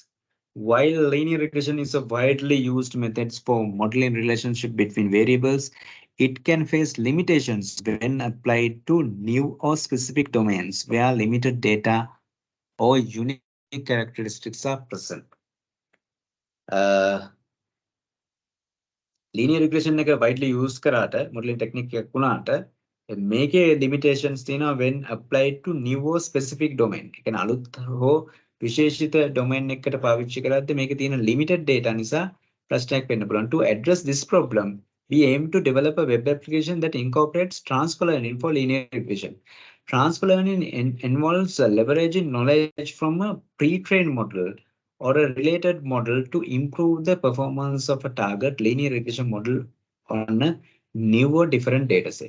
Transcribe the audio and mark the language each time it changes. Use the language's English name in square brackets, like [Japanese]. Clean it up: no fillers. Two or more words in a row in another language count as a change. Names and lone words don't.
[English] While linear regression is a widely used method for modeling relationship between variables, it can face limitations when applied to new or specific domains where limited data or unique characteristics are present. Linear regression එක widely used කරාට modeling technique [Sinhala] එකක් වුණාට මේකේ [English] limitations තියෙනවා when applied to new or specific domain. [Sinhala] ඒ කියන්නේ අලුත් හෝ විශේෂිත domain එකකට පාවිච්චි කරද්දී මේකේ තියෙන [English] limited data [Sinhala] නිසා ප්‍රශ්නයක් වෙන්න පුළුවන්. [English] To address this problem, we aim to develop a web application that incorporates transfer learning for linear regression. Transfer learning involves leveraging knowledge from a pre-trained model or a related model to improve the performance of a target linear regression model on a new or different dataset.